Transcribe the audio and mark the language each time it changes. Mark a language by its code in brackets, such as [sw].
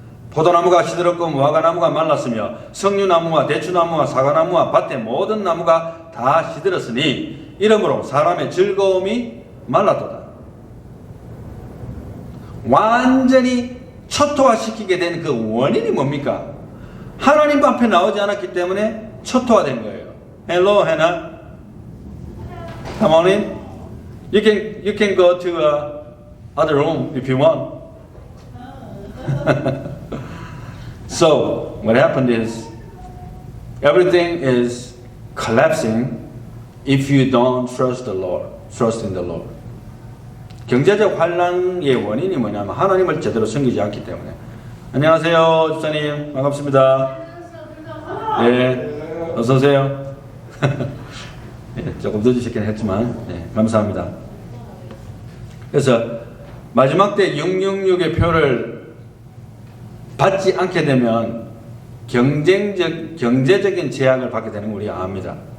[ko] 포도나무가 시들었고 무화과나무가 말랐으며 석류나무와 대추나무와 사과나무와 밭의 모든 나무가 다 시들었으니 이러므로 사람의 즐거움이 말랐도다. 완전히 초토화시키게 된 그 원인이 뭡니까? 하나님 앞에 나오지 않았기 때문에 초토화된 거예요. [en] Hello, Hannah. Come on in. You can go to other room if you want. So what happened is everything is collapsing if you don't trust the Lord, trust in the Lord. [ko] 경제적 환란의 원인이 뭐냐면 하나님을 제대로 섬기지 않기 때문에. 안녕하세요, 집사님. 반갑습니다. 네, 어서 오세요. 네, 조금 늦으셨긴 했지만 네, 감사합니다. 그래서 마지막 때 666의 표를 받지 않게 되면 경제적인 제약을 받게 되는 걸 우리가 압니다.